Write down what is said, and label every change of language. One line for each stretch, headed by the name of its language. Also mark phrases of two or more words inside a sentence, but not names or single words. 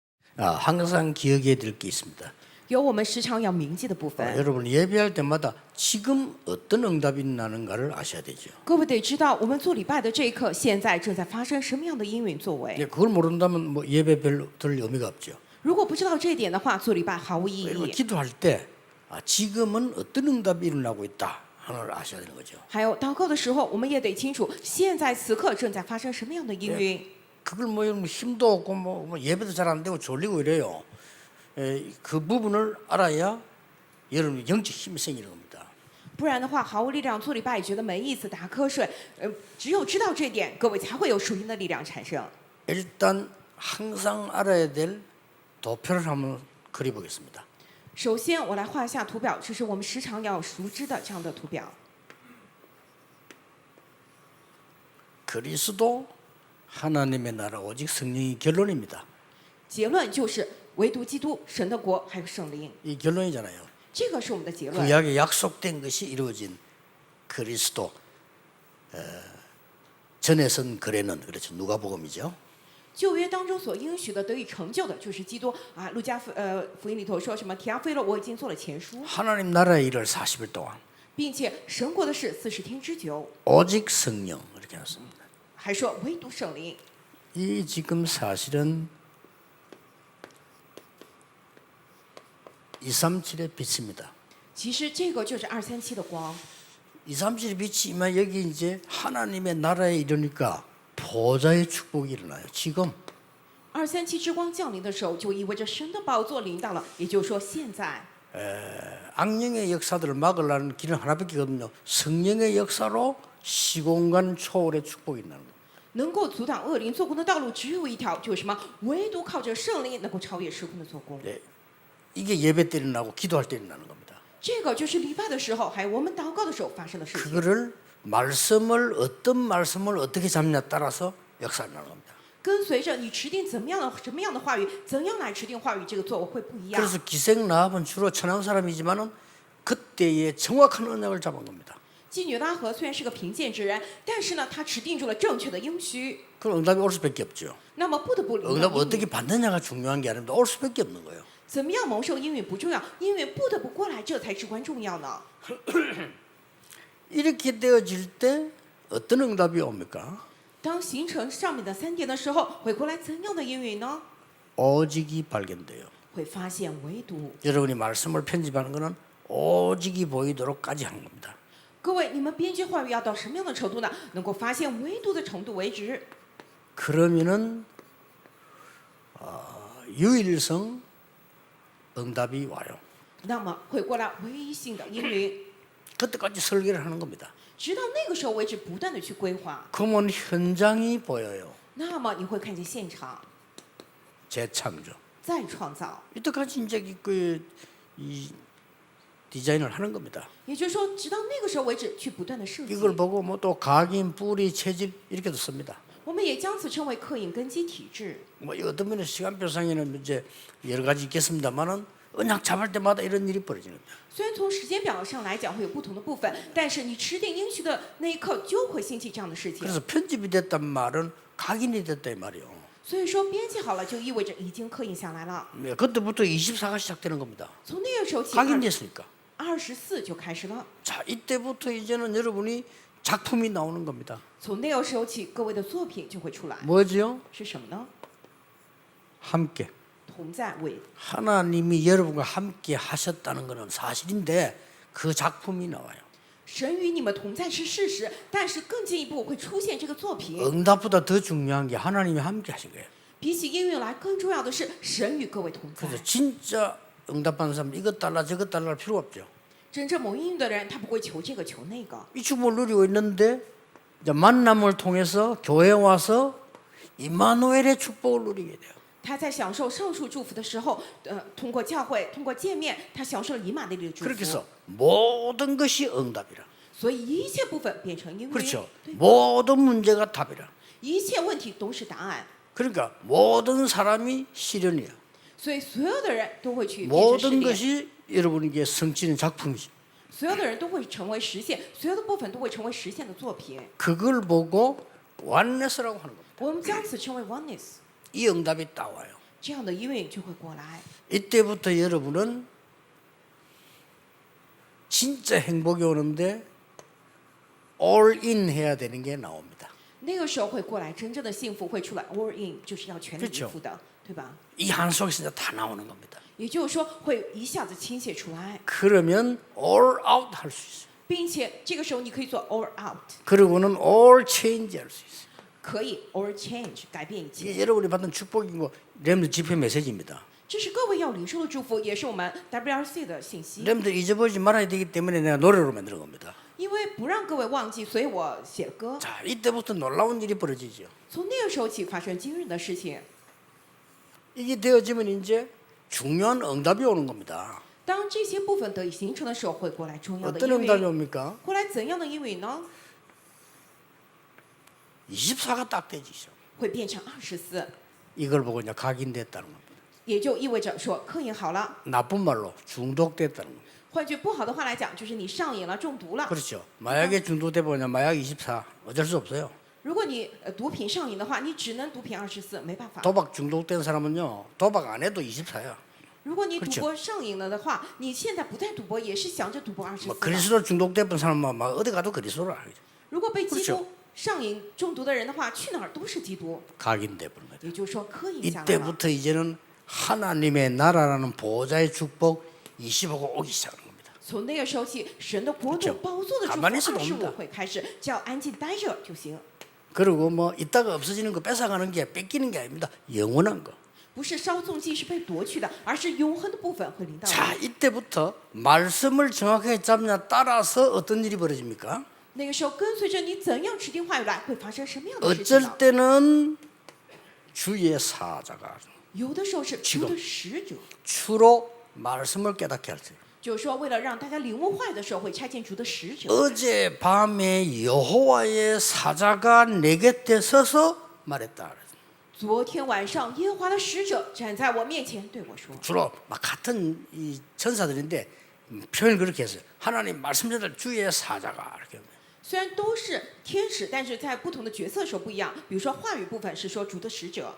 Korean: 항상 기억해야 될 게 있습니다.
Chinese: 有我们时常要铭记的部分。
Korean: 여러분 예배할 때마다 지금 어떤 응답이 나는가를 아셔야 되죠.
Chinese: 各位得知道，我们做礼拜的这一刻，现在正在发生什么样的应允作为。
Korean: 그걸 모른다면 뭐 예배 별로 들 의미가 없죠.
Chinese: 如果不知道这一点的话，做礼拜毫无意
Korean: 여러분
Chinese: 义。
Korean: 기도할 때 지금은 어떤 응답이 일어나고 있다 하는 걸 아셔야 되는 거죠.
Chinese: 还有祷告的时候，我们也得清楚，现在此刻正在发生什么样的应允。
Korean: 그걸 뭐 여러분 힘도 없고 뭐 예배도 잘 안 되고 졸리고 이래요. 그 부분을 알아야 여러분 영적 힘이 생기는 겁니다.
Chinese: 不然的话，毫无力量做礼拜，也觉得没意思，打瞌睡。只有知道这一点，各位才会有属灵的力量产生。
Korean: 일단 항상 알아야 될 도표를 한번 그려보겠습니다.
Chinese: 首先，我来画一下图表，这是我们时常要熟知的这样的图表。
Korean: 그리스도 하나님의 나라 오직 성령이 결론입니다.
Chinese: 结论就是唯独基督、神的国还有圣灵，
Korean: 이 결론이잖아요.
Chinese: 这个是我们的结论。
Korean: 구약에 약속된 것이 이루어진 그리스도 전에선 그래는 그렇죠. 누가복음이죠.
Chinese: 旧约当中所应许的得以成就的，就是基督啊。路加福音里头说什么？提阿非了，我已经做了前书，
Korean: 하나님 나라의 일을 40일 동안
Chinese: 并且神国的事40天之久，
Korean: 오직 성령 이렇게 했습니다.
Chinese: 还说唯独圣灵。
Korean: 이 지금 사실은 237의 빛입니다.
Chinese: 其实这个就是237的光。
Korean: 237의 빛이면 여기 이제 하나님의 나라에 이르니까 보좌의 축복이 일어나요. 지금
Chinese: 237 之光降临的时候，就意味着神的宝座临到了，也就是说现在。
Korean: 악령의 역사들을 막으려는 길은 하나밖에 없거든요. 성령의 역사로 시공간 초월의 축복이 일어나는 거예요.
Chinese: 能够阻挡恶灵做工的道路只有一条，就是什么？唯独靠着圣灵能够超越时空的做工。
Korean: 네. 이게 예배 때 일어나고 기도할 때 일어나는 겁니다.
Chinese: 这个就是礼拜的时候，还有我们祷告的时候发生的事情。
Korean: 그거를 말씀을 어떤 말씀을 어떻게 잡냐 따라서 역사가 나는 겁니다.
Chinese: 跟随着你持定什么样的话语，怎样来持定话语，这个作为会不一样。
Korean: 그래서 기생 라합은 주로 천한 사람이지만은 그때의 정확한 언약을 잡은 겁니다.
Chinese: 妓女拉合虽然是个贫贱之人，但是呢，她持定住了正确的应许，
Korean: 그럼 응답이 올 수밖에 없죠.
Chinese: 那么不得不领到
Korean: 응답
Chinese: 应
Korean: 어떻게
Chinese: 允。
Korean: 받느냐가 중요한 게 아닙니다. 올 수밖에 없는 거예요.
Chinese: 怎么样蒙受应允不重要，应允不得不过来，这才至关重要呢。
Korean: 이렇게 되어질 때 어떤 응답이 옵니까?
Chinese: 当形成上面的3点的时候，会过来怎样的应允呢？
Korean: 오직이 발견돼요.
Chinese: 会发现唯独。
Korean: 여러분이 말씀을 편집하는 것은 오직이 보이도록까지 하는 겁니다.
Chinese: 各位，你们编辑话语要到什么样的程度呢？能够发现唯独的程度为止。
Korean: 그러면은 유일성 응답이 와요.
Chinese: 那么会过来唯一性的应允，
Korean: 그때까지 설계를 하는 겁니다.
Chinese: 直到那个时候为止，不断的去规划。
Korean: 그러면 현장이 보여요.
Chinese: 那么你会看见现场
Korean: 재창조.
Chinese: 再创造，
Korean: 이때까지 이제 이 디자인을 하는 겁니다.
Chinese: 也就是说，直到那个时候为止，去不断的设计。
Korean: 이걸 보고 뭐 또 각인, 뿌리, 체질 이렇게도 씁니다.
Chinese: 我们也将此称为刻印根基体制。
Korean: 뭐 어떤 면에 시간표상에는 이제 여러 가지 있겠습니다만은 언약 잡을 때마다 이런 일이 벌어지는 거예요.
Chinese: 虽然从时间表上来讲会有不同的部分，但是你持定应许的那一刻就会兴起这样的事情。
Korean: 그래서 편집이 됐단 말은 각인이 됐다 이 말이에요.
Chinese: 所以说编辑好了，就意味着已经刻印下来了。
Korean: 네, 그때부터 24가 시작되는 겁니다.
Chinese: 从那个时候起，
Korean: 각인됐으니까.
Chinese: 24就开始了。
Korean: 자, 이때부터 이제는 여러분이 작품이 나오는 겁니다.
Chinese: 从那个时候起，各位的作品就会出来。
Korean: 뭐지요?
Chinese: 是什么呢？
Korean: 함께.
Chinese: 同在为
Korean: 하나님이 여러분과 함께 하셨다는 것은 사실인데 그 작품이 나와요.
Chinese: 神与你们同在是事实，但是更进一步会出现这个作品。
Korean: 응답보다 더 중요한 게 하나님이 함께 하신 거예요.
Chinese: 比起应允来，更重要的是神与各位同在。
Korean: 그래서 진짜 응답받는 사람 이것 달라 저것 달라 할 필요 없죠.
Chinese: 真正蒙应允的人，他不会求这个求那个。
Korean: 이 축복을 누리고 있는데 이제 만남을 통해서 교회에 와서 임마누엘의 축복을 누리게 돼요.
Chinese: 他在享受上述祝福的时候，通过教会，通过见面，他享受了以马内利的祝
Korean: 그렇게
Chinese: 福。
Korean: 해서 모든 것이 응답이라.
Chinese: 所以一切部分变成应允，
Korean: 그렇죠.
Chinese: 对，
Korean: 모든 문제가 답이라.
Chinese: 一切问题都是答案。
Korean: 그러니까 모든 사람이 실현이야.
Chinese: 所以所有的人都会去变成试
Korean: 모든
Chinese: 炼，
Korean: 것이 여러분에게 성취는 작품이지.
Chinese: 所有的人都会成为实现，所有的部分都会成为实现的作品。
Korean: 그걸 보고 원네스라고 하는 겁니다.
Chinese: 我们将此称为 oneness。
Korean: 이 응답이 딱 와요.
Chinese: 这样的应运就会过来。
Korean: 이때부터 여러분은 진짜 행복이 오는데
English: all in
Korean: 해야 되는 게 나옵니다.
Chinese: 那个时候会过来，真正的幸福会出来 ，
English: all in
Chinese: 就是要全力以
Korean: 그렇죠
Chinese: 赴的，对吧？
Korean: 이 한 속에서 이제 다 나오는 겁니다.
Chinese: 也就是说，会一下子倾泻出来，
Korean: 그러면
English: all out
Korean: 할 수 있어요.
Chinese: 并且这个时候你可以做
English: all out，
Korean: 그리고는
English: all change
Korean: 할 수 있어요.
Chinese: 可以
English: all change
Chinese: 改变一切。
Korean: 이게 여러분이 받은 축복이고 렘드 집회 메시지입니다.
Chinese: 这是各位要领受的祝福，也是我们 WRC 的信息。
Korean: 렘드 잊어버리지 말아야 되기 때문에 내가 노래로 만든 겁니다.
Chinese: 因为不让各位忘记，所以我写了歌。
Korean: 자, 이때부터 놀라운 일이 벌어지죠.
Chinese: 从那个时候起发生惊人的事情。
Korean: 이게 되어지면 이제 중요한 응답이 오는 겁니다.
Chinese: 当这些部分得以形成的时候，会过来重要的
Korean: 어떤
Chinese: 应
Korean: 응답이
Chinese: 允。
Korean: 옵니까?
Chinese: 过来怎样的应允呢？
Korean: 24가 딱 되지죠.
Chinese: 会变成24，
Korean: 이걸 보고 이제 각인됐다는 겁니다.
Chinese: 也就意味着说科研好了。
Korean: 나쁜 말로 중독됐다는 겁니다.
Chinese: 换句不好的话来讲，就是你上瘾了、中毒了。
Korean: 그렇죠. 마약에 중독돼 보냐 마약 24 어쩔 수 없어요.
Chinese: 如果你毒品上瘾的话，你只能毒品24，没办法。
Korean: 도박 중독된 사람은요 도박 안 해도 24야.
Chinese: 如果你赌
Korean: 그렇죠
Chinese: 博上瘾了的话，你现在不再赌博，也是想着赌博
Korean: 뭐
Chinese: 24了。
Korean: 그리스도 중독된 사람은 막 어디 가도 그리스도라.
Chinese: 如果被基
Korean: 그렇죠
Chinese: 督上瘾中毒的人的话，去哪儿都是基督。
Korean: 각인돼 버린 거죠.
Chinese: 也就是说，科瘾下来了。
Korean: 이때부터 이제는 하나님의 나라라는 보좌의 축복 25가 오기 시작하는 겁니다.
Chinese: 从那个时候起，神的国度
Korean: 그렇죠
Chinese: 宝座的祝福
Korean: 가만히있어도
Chinese: 25
Korean: 옵니다
Chinese: 会开始，只要安静待着就行。
Korean: 그리고 뭐 이따가 없어지는 거 뺏어가는 게 뺏기는 게 아닙니다. 영원한 거.
Chinese: 不是稍纵即逝被夺去的，而是永恒的部分会临到
Korean: 자
Chinese: 你。
Korean: 이때부터 말씀을 정확하게 잡냐 따라서 어떤 일이 벌어집니까?
Chinese: 那个时候，跟随着你怎样指定话语来，会发生什么样的事情
Korean: 어쩔
Chinese: 呢？
Korean: 때는 주의 사자가
Chinese: 有的时候是
Korean: 지금
Chinese: 主的使者，
Korean: 주로 말씀을 깨닫게 할 때.
Chinese: 就是说为了让大家领悟话语的时候，会差遣主的使者。
Korean: 어제 밤에 여호와의 사자가 내 곁에 서서 말했다.
Chinese: 昨天晚上，耶和华的使者站在我面前对我说
Korean: 주로 막 같은 이 천사들인데 표현을 그렇게 했어요. 하나님 말씀자들 주의 사자가 이렇게.
Chinese: 虽然都是天使，但是在不同的角色时候不一样。比如说话语部分是说主的使者，